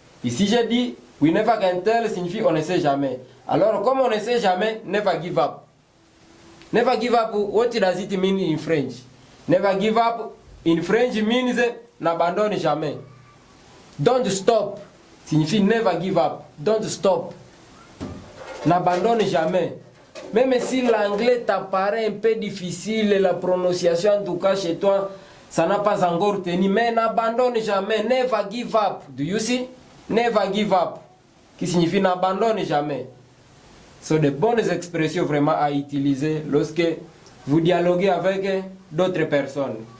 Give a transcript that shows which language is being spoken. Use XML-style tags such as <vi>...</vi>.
<fr>Ici, j'ai dit</fr> <en>we never can tell</en> <fr>signifie on ne sait jamais. Alors, comme on ne sait jamais,</fr> <en>never give up. Never give up, what does it mean in French? Never give up in French means</en> <fr>n'abandonne jamais.</fr> <en>Don't stop signifie never give up. Don't stop.</en> <fr>N'abandonne jamais. Même si l'anglais t'apparaît un peu difficile, la prononciation en tout cas chez toi, ça n'a pas encore tenu, mais n'abandonne jamais.</fr> <en>Never give up. Do you see? Never give up.</en> <fr>Qui signifie n'abandonne jamais. Ce sont de bonnes expressions vraiment à utiliser lorsque vous dialoguez avec d'autres personnes.</fr>